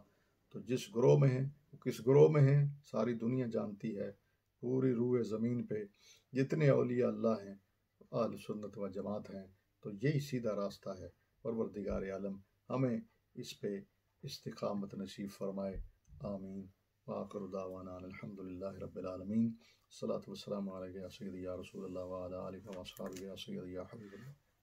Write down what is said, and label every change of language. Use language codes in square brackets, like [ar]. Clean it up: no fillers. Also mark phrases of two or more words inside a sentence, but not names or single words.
[ur] تو جس گروہ میں ہیں، وہ کس گروہ میں ہیں، ساری دنیا جانتی ہے. پوری روئے زمین پہ جتنے اولیاء اللہ ہیں، اہل سنت و جماعت ہیں، تو یہی سیدھا راستہ ہے. پروردگار عالم ہمیں اس پہ استقامت نصیب فرمائے. آمین. [ar] وآخر دعوانا الحمد لله رب العالمين. صلاة والسلام عليك يا سيدي يا رسول الله وعلى آلك وأصحابك يا سيدي يا حبيب الله.